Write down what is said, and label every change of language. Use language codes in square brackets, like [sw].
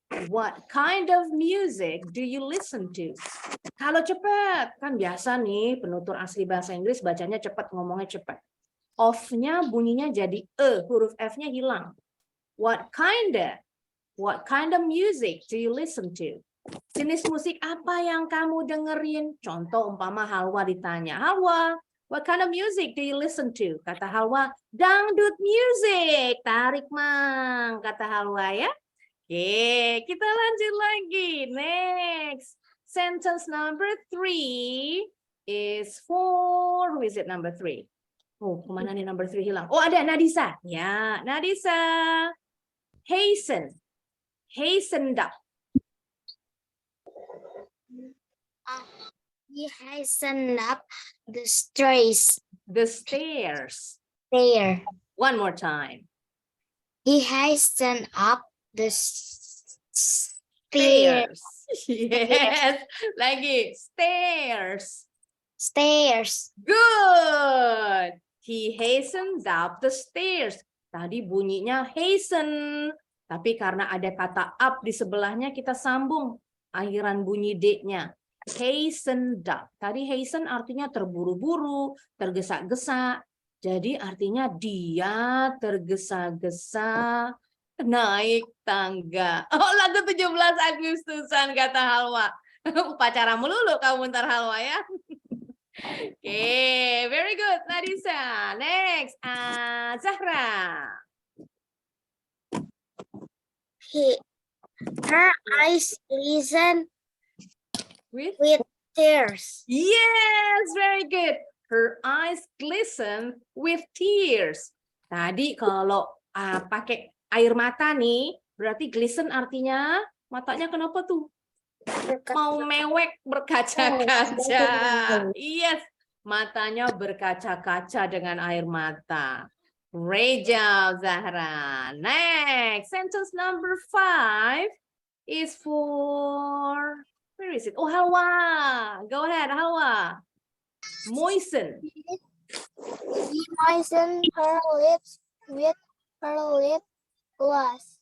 [en] What kind of music do you listen to? [id] Kalau cepat, kan biasa nih penutur asli bahasa Inggris bacanya cepat, ngomongnya cepat. Off-nya bunyinya jadi huruf F-nya hilang. [en] What kind of music do you listen to? [id] Jenis musik apa yang kamu dengerin? Contoh umpama Halwa ditanya, [en] Halwa, what kind of music do you listen to? [id] Kata Halwa, dangdut music. Tarik mang, kata Halwa ya. Oke, kita lanjut lagi. Next. [en] Sentence number 3 is for, who is it number 3? [id] Oh, kemana nih number 3 hilang? Oh, ada Nadisa. Ya, Nadisa. Hasten. Hastened up. [en] He hastened up the stairs. The stairs. There. One more time. He hastened up the stairs. Stairs. Yes. Lagi. Stairs. Stairs. Good. He hastened up the stairs. [id] Tadi bunyinya hasten. Tapi karena ada kata up di sebelahnya, kita sambung akhiran bunyi D-nya. Hastened up. Tadi hasten artinya terburu-buru, tergesa-gesa. Jadi artinya dia tergesa-gesa naik tangga. Oh, lagu 17 Agustusan kata Halwa. Upacara melulu kamu bentar Halwa ya. [en] Oke, very good Nadisa. Next, Zahra. Her eyes glisten With? with tears. Yes, very good. Her eyes glisten with tears. [id] Tadi kalau pakai air mata nih, berarti glisten artinya matanya kenapa tuh? Mau mewek berkaca-kaca. Yes, matanya berkaca-kaca dengan air mata. [en] Great job, Zahra. Next, sentence number 5 is for, where is it? Oh, Halwa. Go ahead, Halwa. Moisten. She moistened her lips with her lip gloss.